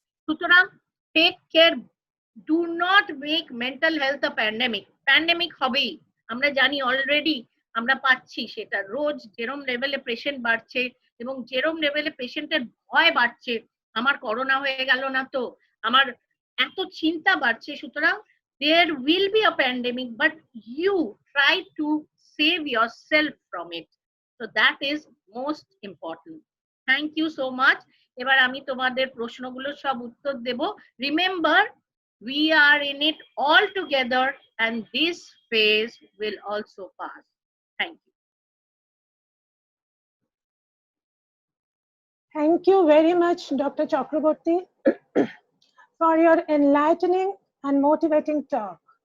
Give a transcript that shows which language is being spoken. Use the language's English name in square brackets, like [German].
[English] সুতরাং take care, do not make mental health a pandemic. [Bangla] Pandemic হবেই, আমরা জানি অলরেডি, আমরা পাচ্ছি সেটা। রোজ যেরম লেভেলে পেশেন্ট বাড়ছে এবং যেরম লেভেলে পেশেন্টের ভয় বাড়ছে, আমার করোনা হয়ে গেল না তো, আমার এত চিন্তা বাড়ছে। [English] সুতরাং there will be a pandemic, but you try to save yourself from it. So that is most important. Thank you so much. [Bangla] এবার আমি তোমাদের প্রশ্নগুলো সব উত্তর দেব। [English] Remember, we are in it all together and this phase will also pass. Thank you. Thank you very much, Dr. Chakraborty, for your enlightening and motivating talk.